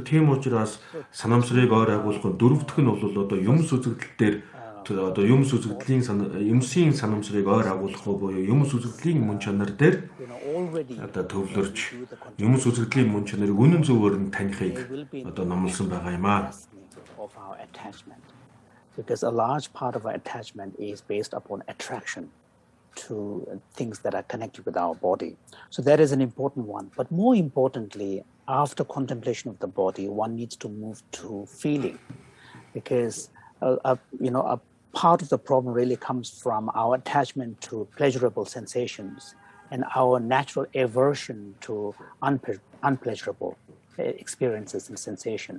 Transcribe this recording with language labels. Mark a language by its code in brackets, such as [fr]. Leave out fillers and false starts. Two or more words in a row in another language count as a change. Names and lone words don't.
[mn] Тийм учраас санамсрыг ойр агуулахын дөрөвдөх нь бол одоо юмс үзэгдэл дээр одоо юмс үзэгдлийн юмсын санамсрыг ойр агуулахгүй буюу юмс үзэгдлийн мөн чанар дээр одоо төвлөрч юмс үзэгдлийн мөн чанарыг үнэн зөвөөр нь танихыг одоо номлосон байгаа юм аа. [en] Because a large part of our attachment is based upon attraction to things that are connected with our body. So that is an important one. But more importantly, after contemplation of the body, one needs to move to feeling, because a part of the problem really comes from our attachment to pleasurable sensations and our natural aversion to unpleasurable experiences and sensation.